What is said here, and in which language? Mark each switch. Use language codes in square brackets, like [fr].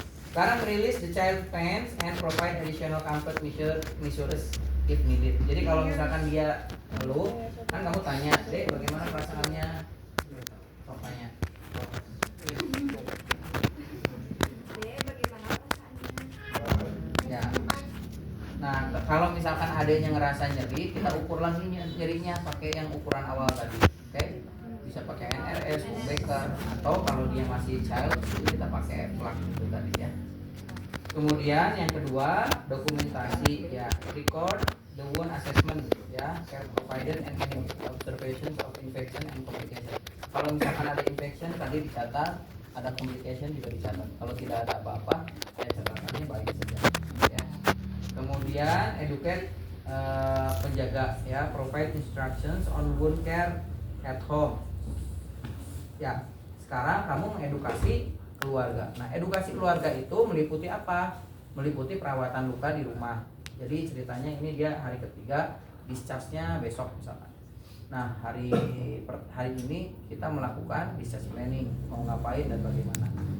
[id] Sekarang [en] release the child pains and provide additional comfort measures if needed. [id] Jadi kalau misalkan dia ngeluh, kan kamu tanya, "Dek, bagaimana perasaannya?" Tanya. Ya. Nah, kalau misalkan adanya ngerasa nyeri, kita ukur lagi nyerinya pakai yang ukuran awal tadi. Oke? Bisa pakai NRS, Becker, atau kalau dia masih child, kita pakai plug itu tadi ya. Kemudian yang kedua, dokumentasi ya, [en] record the wound assessment ya, care provided and any observations of infection and complication. [id] Kalau misalkan ada infection tadi dicatat, ada complication juga dicatat. Kalau tidak ada apa-apa, ya catatannya baik saja. Ya. Kemudian [en] educate [id] penjaga ya, [en] provide instructions on wound care at home. [id] Ya, sekarang kamu mengedukasi keluarga. Nah, edukasi keluarga itu meliputi apa? Meliputi perawatan luka di rumah. Jadi ceritanya ini dia hari ketiga, discharge-nya besok misalkan. Nah, hari ini kita melakukan discharge planning, mau ngapain dan bagaimana.